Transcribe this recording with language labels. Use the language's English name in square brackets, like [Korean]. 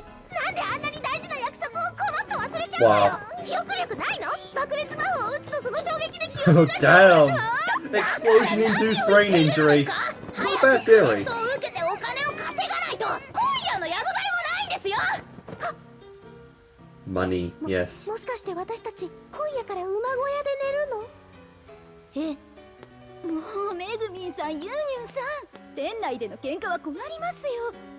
[Japanese] なんであんなに大事な約束をコロッと忘れちゃうのよ。記憶力ないの？爆裂魔法を打つとその衝撃で記 [English] Oh [Japanese] 憶が消える [English] damn. [Japanese] の？ [English] Explosion-induced brain injury. Not a bad theory. [Japanese] テストを受けてお金を稼がないと今夜の宿代もないんですよ。 [English] Money, yes. [Japanese] もしかして私たち今夜から馬小屋で寝るの？もうめぐみんさん、ユンユンさん、店内での喧嘩は困りますよ。